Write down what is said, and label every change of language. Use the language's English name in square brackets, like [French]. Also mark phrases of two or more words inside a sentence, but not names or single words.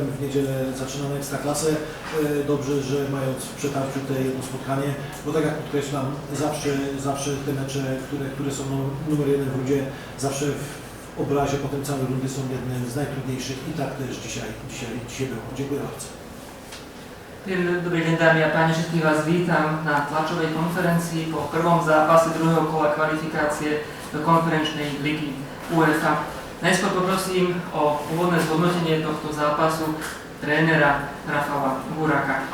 [Polish] W niedzielę zaczynamy Ekstraklasę. Dobrze, że mając w przetarciu te jedno spotkanie, bo tak jak podkreślam, zawsze te mecze, które są numer jeden w rundzie, zawsze w obrazie potem całej rundy są jednym z najtrudniejszych i tak też dzisiaj było. Dziękuję bardzo. [Slovak] Dobrý deň, dámy a páni, všetkých vás vítam na tlačovej konferencii po prvom zápase druhého kola kvalifikácie do konferenčnej ligy UEFA. Najskôr poprosím o úvodné zhodnotenie tohto zápasu trénera Rafala Buraka.